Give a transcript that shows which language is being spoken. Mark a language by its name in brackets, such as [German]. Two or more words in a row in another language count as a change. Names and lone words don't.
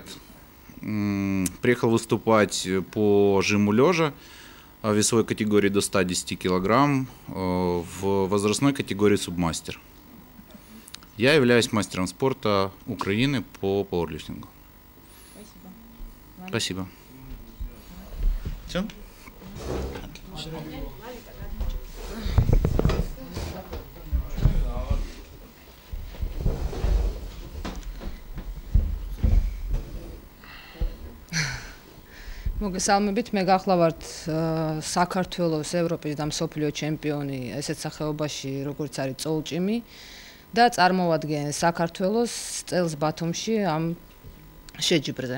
[Russian] Приехал выступать по жиму лежа в весовой категории до 110 килограмм, в возрастной категории субмастер. Я являюсь мастером спорта Украины по пауэрлифтингу. Спасибо. Все? [Georgian] მოგესალმებით, მე გახლავართ საქართველოს, ევროპის და მსოფლიო ჩემპიონი ესეთ სახეობაში, როგორც არის წოლჭიმი და წარმოვადგენ საქართველოს წელს ბათუმში ამ შეჯიბრზე.